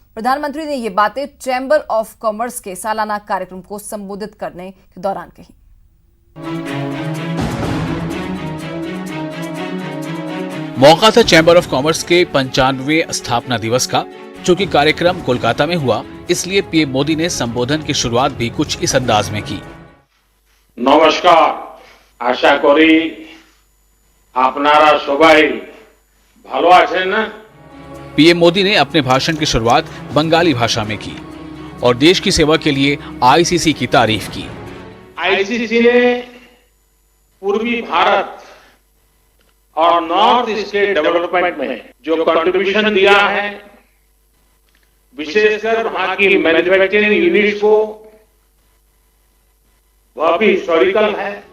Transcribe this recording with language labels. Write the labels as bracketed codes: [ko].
[hi] प्रधानमंत्री ने ये बातें चैम्बर ऑफ कॉमर्स के सालाना कार्यक्रम को संबोधित करने के दौरान कही। मौका था चैम्बर ऑफ कॉमर्स के 95वें स्थापना दिवस का। चूंकि कार्यक्रम कोलकाता में हुआ, इसलिए पीएम मोदी ने संबोधन की शुरुआत भी कुछ इस अंदाज में की। [bn] নমস্কার, আশা করি আপনারা সবাই ভালো আছেন না। [hi] पीएम मोदी ने अपने भाषण की शुरुआत बंगाली भाषा में की और देश की सेवा के लिए आईसीसी की तारीफ की। आईसीसी ने पूर्वी भारत और नॉर्थ ईस्ट के डेवलपमेंट में जो कंट्रीब्यूशन दिया है, विशेषकर वहां की मैन्युफैक्चरिंग यूनिट्स को, वह भी हिस्टोरिकल है।